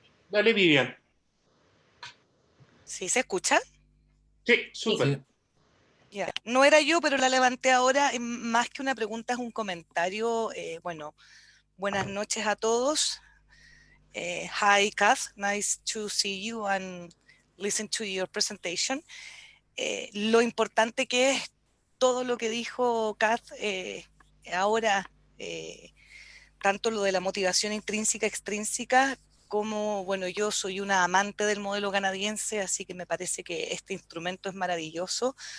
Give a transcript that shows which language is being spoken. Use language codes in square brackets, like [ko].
[es] Dale, Vivian. ¿Sí se escucha? Sí, súper. sí, Ya. No era yo, pero la levanté ahora. Más que una pregunta, es un comentario. Bueno, buenas noches a todos. [en] Hi, Kath. Nice to see you and listen to your presentation. [es] Lo importante que es todo lo que dijo Kath ahora, tanto lo de la motivación intrínseca, extrínseca, como, bueno, yo soy una amante del modelo canadiense, así que me parece que este instrumento es maravilloso.